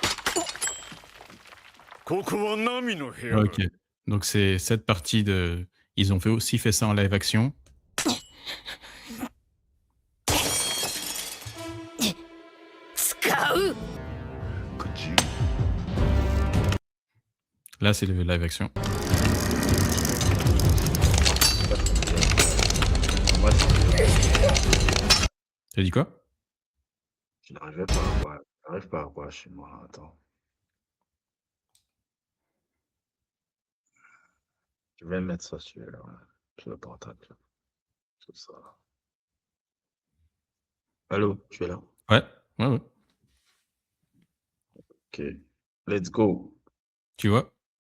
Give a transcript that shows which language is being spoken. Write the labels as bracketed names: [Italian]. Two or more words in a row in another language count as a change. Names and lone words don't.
[Japanese] ここはナミの部屋 [French] Ok. Donc, c'est cette partie de. Ils ont aussi fait ça en live action. [Japanese] 使う [French] Là, c'est le live action. Moi, T'as dit quoi? je n'arrivais pas à voir. J'arrive pas à voir chez moi. Attends. Je vais mettre ça sur le portable. Tout ça. Allô, tu es là? Ouais, ouais, ouais. [English] Ok. Let's go. [French] Tu vois?